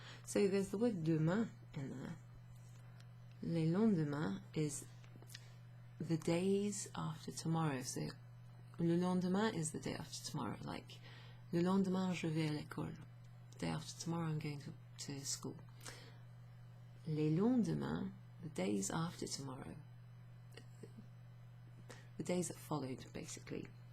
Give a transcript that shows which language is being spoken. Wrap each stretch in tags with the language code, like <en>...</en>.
<en>So there's the word demain in there. Les lendemains is the days after tomorrow. So le lendemain is the day after tomorrow.</en> <fr>Like, le lendemain je vais à l'école.</fr> <en>The day after tomorrow I'm going to school. Les lendemains, the days after tomorrow, the days that followed, basically.</en>